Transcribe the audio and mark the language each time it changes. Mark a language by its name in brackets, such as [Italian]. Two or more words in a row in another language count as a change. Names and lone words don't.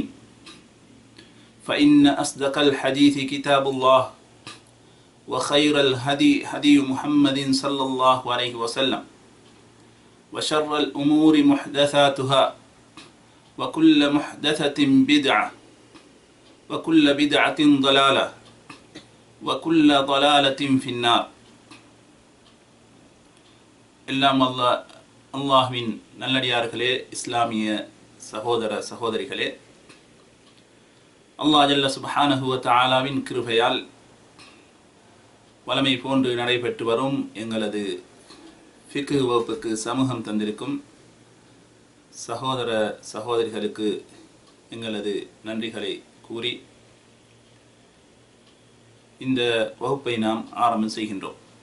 [Arabic] فإن أصدق الحديث كتاب الله وخير الهدي هدي محمد صلى الله عليه وسلم وشر الأمور محدثاتها وكل محدثة بدعة وكل بدعة ضلالة وكل ضلالة في النار. [Tamil] எல்லாம் அல்லாஹ்வின் நல்லடியார்களே, இஸ்லாமிய சகோதர சகோதரிகளே, [Arabic] الله جل سبحانه وتعالى [Tamil] கிருபையால் வளமை போன்று நடைபெற்று வரும் எங்களது ஃபிக்ஹ் வகுப்புக்கு சமூகம் தந்திருக்கும் சகோதர சகோதரிகளுக்கு எங்களது நன்றிகளை கூறி இந்த வகுப்பை நாம் ஆரம்பம் செய்கின்றோம்.